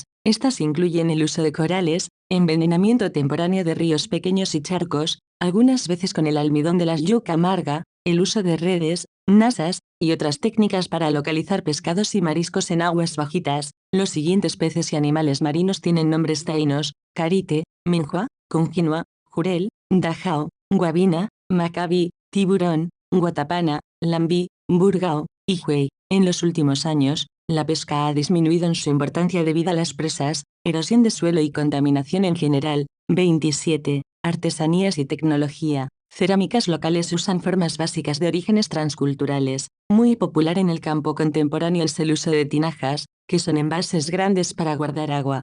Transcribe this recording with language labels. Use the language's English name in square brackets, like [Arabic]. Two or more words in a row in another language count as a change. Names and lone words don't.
[Spanish] Estas incluyen el uso de corales, envenenamiento temporáneo de ríos pequeños y charcos, algunas veces con el almidón de la yuca amarga, el uso de redes, nasas, y otras técnicas para localizar pescados y mariscos en aguas bajitas. Los siguientes peces y animales marinos tienen nombres taínos: carite, minhua, conginua, jurel, dajao, guabina, macabi, tiburón, guatapana, lambí, burgao, y juey. En los últimos años, la pesca ha disminuido en su importancia debido a las presas, erosión de suelo y contaminación en general. 27. Artesanías y tecnología. Cerámicas locales usan formas básicas de orígenes transculturales. Muy popular en el campo contemporáneo es el uso de tinajas, que son envases grandes para guardar agua.